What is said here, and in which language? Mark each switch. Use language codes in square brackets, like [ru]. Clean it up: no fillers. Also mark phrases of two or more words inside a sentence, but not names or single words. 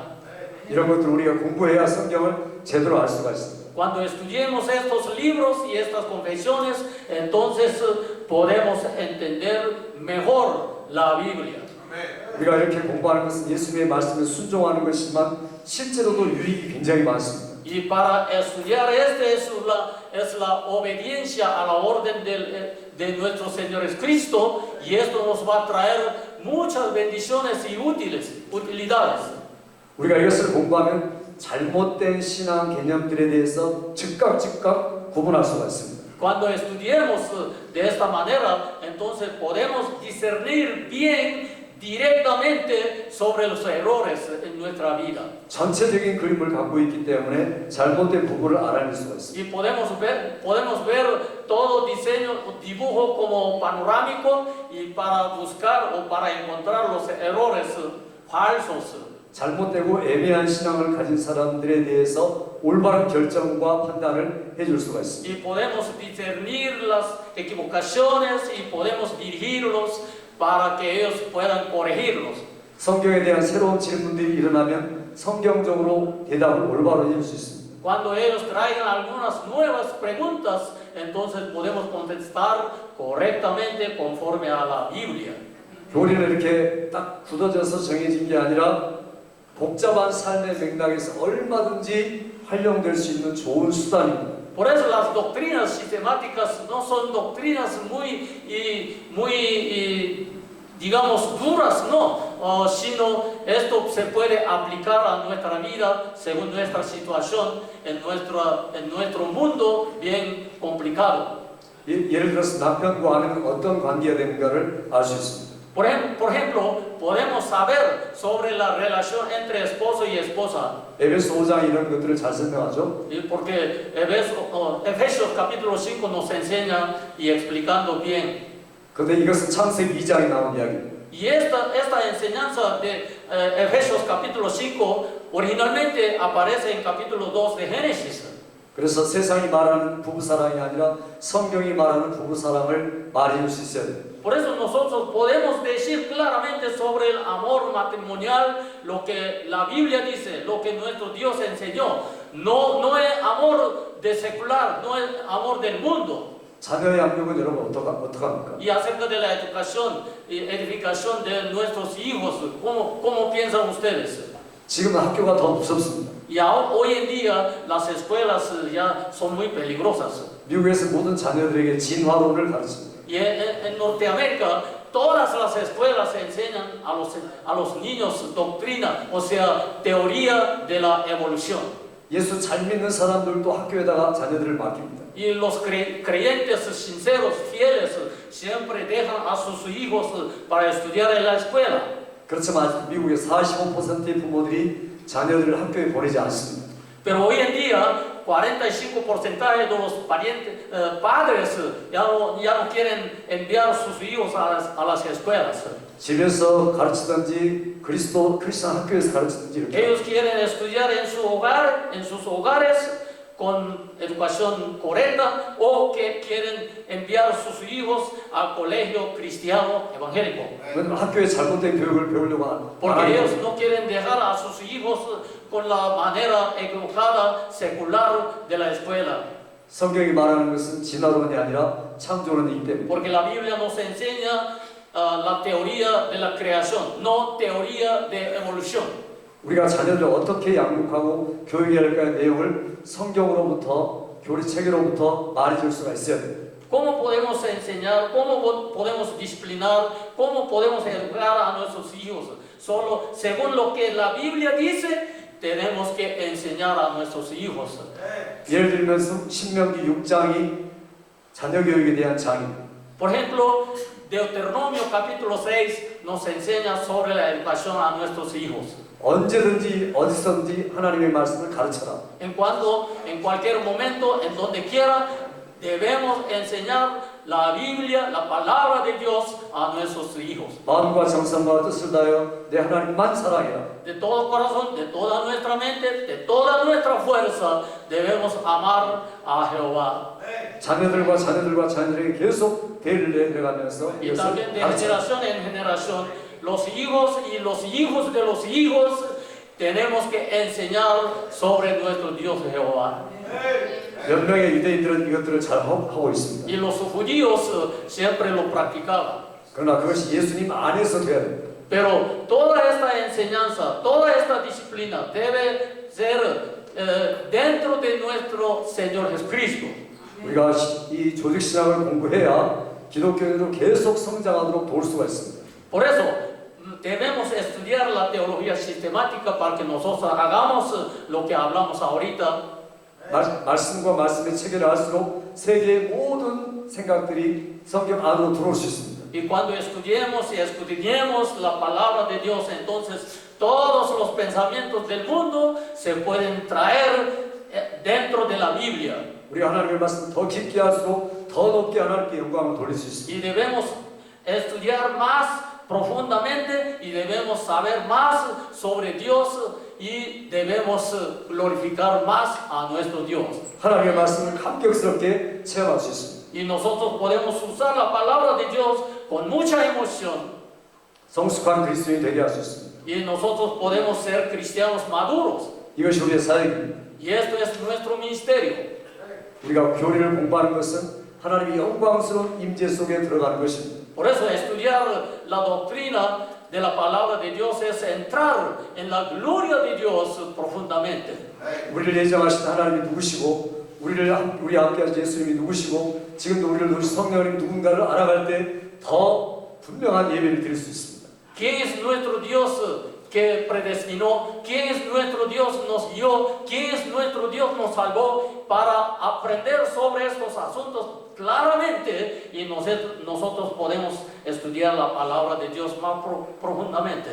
[ko] 이런 것들 우리가 공부해야 성경을 제대로 알 수가 있습니다. [es] Cuando estudiemos estos libros y estas confesiones, entonces podemos entender mejor la Biblia. [ko] 우리가 이렇게 공부하는 것은 예수님의 말씀에 순종하는 것이지만 실제로도 유익이 굉장히 많습니다. [es] Y para estudiar este es es la obediencia a la orden de nuestro Señor Jesucristo, y esto nos va a traer muchas bendiciones y utilidades. [ko] 우리가 이것을 공부하면 잘못된 신앙 개념들에 대해서 즉각 구분할 수가 있습니다. [es] Cuando estudiemos de esta manera, entonces podemos discernir bien directamente sobre los errores en nuestra vida. [ko] 전체적인 그림을 갖고 있기 때문에 잘못된 부분을 알아낼 수가 있습니다. [es] Y podemos ver todo diseño o dibujo como panorámico y para buscar o para encontrar los errores falsos. [ko] 잘못되고 애매한 신앙을 가진 사람들에 대해서 올바른 결정과 판단을 해줄 수가 있습니다. [es] Y podemos discernir las equivocaciones y podemos dirigirlos para que ellos puedan corregirlos. [ko] 성경에 대한 새로운 질문들이 일어나면 성경적으로 대답을 올바로 해줄 수 있습니다. [es] Cuando ellos traigan algunas nuevas preguntas, entonces podemos contestar correctamente conforme a la Biblia. [ko] 교리는 이렇게 딱 굳어져서 정해진 게 아니라 복잡한 삶의 맥락에서 얼마든지 활용될 수 있는 좋은 수단입니다. [es] Por eso las doctrinas sistemáticas no son doctrinas digamos, duras, no, sino esto se puede aplicar a nuestra vida según nuestra situación en nuestro mundo bien complicado. [ko] 예를 들어서 남편과 아내는 어떤 관계가 되는가를 알 수 있습니다. [es] Por ejemplo, podemos saber sobre la relación entre esposo y esposa. [ko] 에베소 5장 이런 것들을 잘 설명하죠. [es] Porque Efesios capítulo 5 nos enseña y explicando bien. [ko] 그런데 이것은 창세기 2장에 나온 이야기입니다. [es] Y esta enseñanza de Efesios capítulo 5 originalmente aparece en capítulo 2 de Génesis. [ko] 그래서 세상이 말하는 부부사랑이 아니라 성경이 말하는 부부사랑을 말해줄 수 있어야 돼요. [es] Por eso nosotros podemos decir claramente sobre el amor matrimonial lo que la Biblia dice, lo que nuestro Dios enseñó. No es amor de secular, no es amor del mundo. [ko] 자녀의 양육은 여러분 어떡합니까? [es] Y acerca de la educación y edificación de nuestros hijos, ¿cómo piensan ustedes? [ko] 지금은 학교가 더 무섭습니다. [es] Y hoy en día las escuelas ya son muy peligrosas. [ko] 미국에서 모든 자녀들에게 진화론을 가르칩니다. [es] Y en Norteamérica todas las escuelas enseñan a los niños doctrina, o sea, teoría de la evolución. [ko] 예수 잘 믿는 사람들도 학교에다가 자녀들을 맡깁니다. [es] Y los creyentes sinceros, fieles, siempre dejan a sus hijos para estudiar en la escuela. [ko] 그렇지만 아직 미국의 45%의 부모들이 자녀들을 학교에 보내지 않습니다. [es] Pero hoy en día, 45% de los padres ya no quieren enviar a sus hijos a las escuelas. [ko] 집에서 가르치든지 크리스천 학교에서 가르치든지 이렇게. [es] Ellos quieren estudiar en su hogar, en sus hogares, con educación correcta, o que quieren enviar a sus hijos al colegio cristiano evangélico. [ko] 왜냐면 학교에 잘못된 교육을 배우려고 안 [es] Porque [ko] 하는 [es] ellos [ko] 거예요. [es] no quieren dejar a sus hijos con la manera equivocada, secular de la escuela. [ko] 성경이 말하는 것은 진화론이 아니라 창조론이기 때문에. [es] Porque la Biblia nos enseña la teoría de la creación, no teoría de evolución. [ko] 우리가 자녀들을 어떻게 양육하고 교육해야 할까의 내용을 성경으로부터 교리체계로부터 말해줄 수가 있어야 돼요. [es] ¿Cómo podemos enseñar, cómo podemos disciplinar, cómo podemos educar a nuestros hijos? Solo según lo que la Biblia dice, tenemos que enseñar a nuestros hijos. [ko] 예를 들면 신명기 6장이 자녀 교육에 대한 장입니다. [es] Por ejemplo, Deuteronomio capítulo 6 nos enseña sobre la educación a nuestros hijos. [ko] 언제든지 어디서든지 하나님의 말씀을 가르쳐라. [es] En cualquier momento, en donde quiera, debemos enseñar la Biblia, la palabra de Dios a nuestros hijos. [ko] 마음과 정성과 뜻을 다하여 내 하나님만 사랑해라. [es] De todo corazón, de toda nuestra mente, de toda nuestra fuerza, debemos amar a Jehová. [ko] 자녀들에게 계속 대를 내려가면서 [es] Y [ko] 이것을 [es] también de [ko] 가르쳐라. [es] generación en generación, los hijos y los hijos de los hijos, tenemos que enseñar sobre nuestro Dios Jehová. [ko] 몇 명의 유대인들은 이것들을 잘 하고 있습니다. [es] Y los judíos siempre lo practicaban. [ko] 그러나 그것이 예수님 안에서 돼야 됩니다. [es] Pero toda esta enseñanza, toda esta disciplina debe ser dentro de nuestro Señor Jesucristo. [ko] 우리가 이 조직 신앙을 공부해야 기독교인으로 계속 성장하도록 도울 수가 있습니다. [es] Por eso debemos estudiar la teología sistemática para que nosotros hagamos lo que hablamos ahorita. [ko] 말씀과 말씀의 체계를 할수록 세계의 모든 생각들이 성경 안으로 들어올 수 있습니다. [es] Y cuando estudiemos y escudriñemos la palabra de Dios, entonces todos los pensamientos del mundo se pueden traer dentro de la Biblia. [ko] 우리가 하나님의 말씀을 더 깊게 할수록 더 높게 하나님께 영광을 돌릴 수 있습니다. [es] Y debemos estudiar más profundamente y debemos saber más sobre Dios y debemos glorificar más a nuestro Dios. [ko] 하나님의 말씀을 감격스럽게 체험할 수 있습니다. [es] Y nosotros podemos usar la palabra de Dios con mucha emoción. [ko] 성숙한 그리스도인이 되게 할 수 있습니다. [es] Y nosotros podemos ser cristianos maduros. [ko] 이것이 우리의 사역입니다. [es] Y esto es nuestro ministerio. [ko] 우리가 교리를 공부하는 것은 하나님의 영광스러운 임재 속에 들어가는 것입니다. [es] Por eso estudiar la doctrina de la palabra de Dios es entrar en la gloria de Dios profundamente. [ko] 우리를 예정하신 하나님이 누구시고 우리 함께 하신 예수님이 누구시고 지금도 우리를 누구신 성령님 누군가를 알아갈 때 더 분명한 예배를 드릴 수 있습니다. [es] ¿Quién es nuestro Dios que predestinó? ¿Quién es nuestro Dios nos guió? ¿Quién es nuestro Dios nos salvó? Para aprender sobre estos asuntos claramente y nosotros podemos estudiar la palabra de Dios más profundamente.